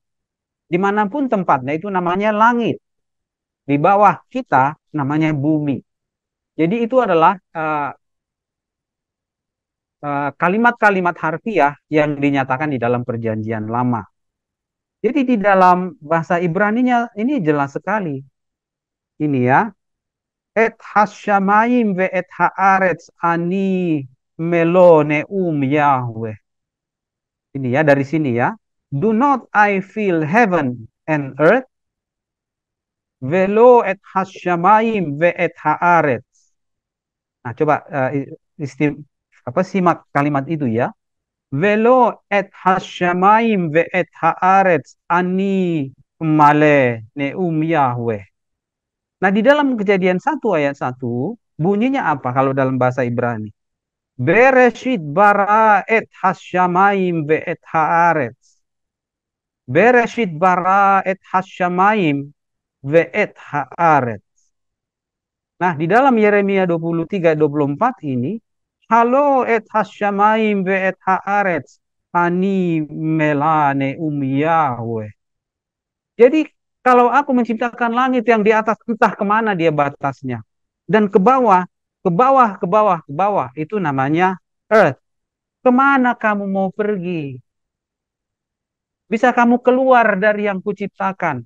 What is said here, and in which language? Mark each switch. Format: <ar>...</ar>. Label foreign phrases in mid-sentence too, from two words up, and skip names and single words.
<id>Dimanapun tempatnya itu namanya langit. Di bawah kita namanya bumi. Jadi itu adalah kalimat-kalimat harfiah yang dinyatakan di dalam Perjanjian Lama. Jadi di dalam bahasa Ibraninya ini jelas sekali. Ini ya.</id> <he>את השמים ואת הארץ אני מלא יהוה.</he> <id>Ini ya dari sini ya.</id> <en>Do not I feel heaven and earth?</en> <he>הלוא את השמים ואת הארץ.</he> <id>Nah, coba simak kalimat itu ya.</id> <he>הלוא את השמים ואת הארץ אני מלא נאם יהוה.</he> <id>Nah, di dalam Kejadian 1 ayat 1, bunyinya apa kalau dalam bahasa Ibrani?</id> <he>בראשית ברא את השמים ואת הארץ. בראשית ברא את השמים ואת הארץ.</he> <id>Nah, di dalam Yeremia 23-24 ini,</id> <he>הלוא את השמים ואת הארץ אני מלא יהוה.</he> <id>Jadi kalau aku menciptakan langit yang di atas, entah kemana dia batasnya. Dan ke bawah, ke bawah, ke bawah, ke bawah. Itu namanya earth. Kemana kamu mau pergi? Bisa kamu keluar dari yang kuciptakan.</id>